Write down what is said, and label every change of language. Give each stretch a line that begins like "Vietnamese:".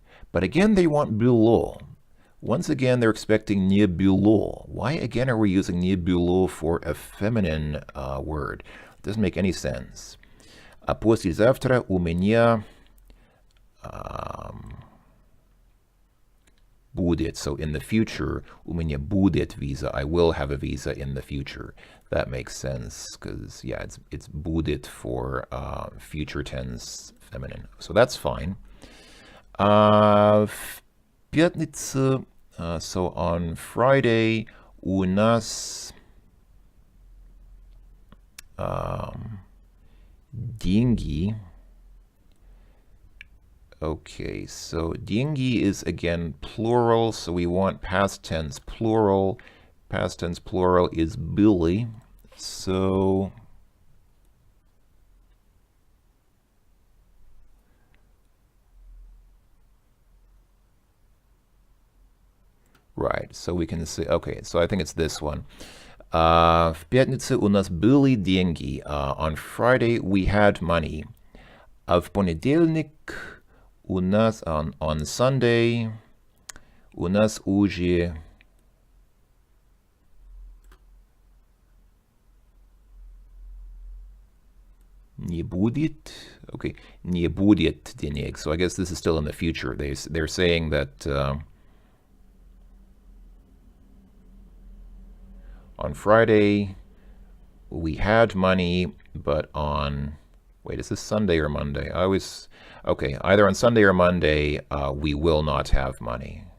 English: But again, they want было. Once again, they're expecting
Russian: не было.
English: Why again are we using
Russian: не было
English: for a feminine word? It doesn't make any sense.
Russian: А послезавтра у меня будет.
English: So in the future,
Russian: у меня будет
English: visa. I will have a visa in the future. That makes sense because, yeah, it's будет for future tense feminine. So that's fine.
Russian: В пятницу,
English: so on Friday,
Russian: у нас деньги.
English: Okay, so деньги is again plural, so we want past tense plural. Past tense plural is были. So right, so we can say, okay, so I think it's this one.
Russian: В пятницу у нас были деньги.
English: On Friday we had money.
Russian: А в понедельник у нас,
English: on Sunday,
Russian: у нас уже не будет. Okay, не будет денег.
English: So I guess this is still in the future. They're saying that on Friday we had money, but on, wait, is this Sunday or Monday? Okay, either on Sunday or Monday, we will not have money.